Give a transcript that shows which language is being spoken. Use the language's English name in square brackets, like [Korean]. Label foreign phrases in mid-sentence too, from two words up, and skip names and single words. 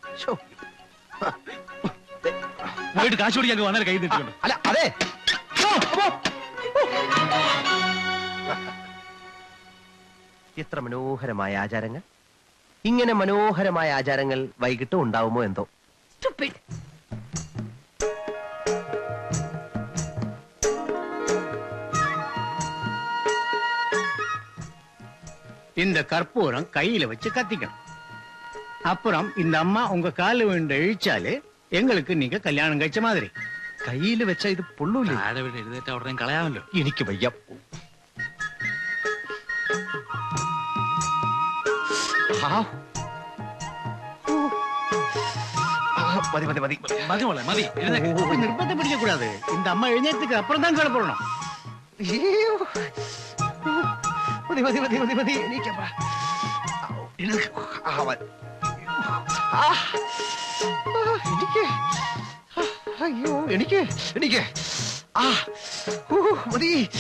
[Malayalam] പോയിട്ട് കാശ് പിടിക്കാൻ വളരെ കൈ നീട്ടിട്ടുണ്ട്. അല്ല, അതെ, എത്ര മനോഹരമായ ആചാരങ്ങൾ. ഇങ്ങനെ മനോഹരമായ ആചാരങ്ങൾ വൈകിട്ട് ഉണ്ടാവുമോ എന്തോ. [Tamil] இந்த கற்பூரம் கையில வச்சு கத்திக்கணும். அப்புறம் இந்த அம்மா உங்க கால விழுந்து இழிச்சாலே எங்களுக்கு நீங்க கல்யாணம் കഴിച്ച மாதிரி. [Malayalam] കയ്യില് വെച്ചാ ഇത് പൊള്ളൂല്ലേ? എഴുന്നേറ്റ ഉടനെ കളയാമല്ലോ. എനിക്ക് വയ്യ. മതി മതി മതി മതി മോളെ, മതി. നിർബന്ധം പിടിക്കக்கூடாது. [Tamil] இந்த அம்மா എഴുന്നേറ്റதுக்கு அப்புறம் தான் கிளப்பணும். [Malayalam] മതി മതി മതി മതി മതി. എനിക്ക് അയ്യോ, എനിക്ക് എനിക്ക് മതി.